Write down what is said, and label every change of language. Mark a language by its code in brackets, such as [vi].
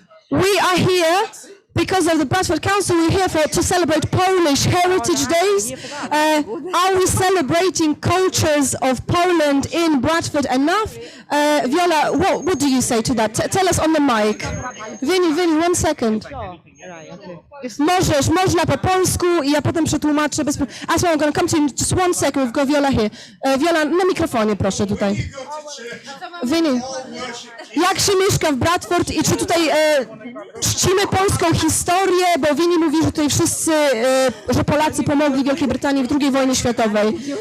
[en] We are here because of the Bradford Council. We're here to celebrate Polish Heritage Days. Are we celebrating cultures of Poland in Bradford enough? Viola, what do you say to that? Tell us on the mic. Vinny, 1 second. [pl] Można po polsku i ja potem przetłumaczę. [en] I'm going to come to you in just 1 second. We've got Viola here. [pl] Viola, na mikrofonie proszę tutaj. Vinny, jak się mieszka w Bradford i czy tutaj czcimy polską historię, bo Vinny mówi, że tutaj wszyscy, że Polacy pomogli Wielkiej Brytanii w II wojnie światowej.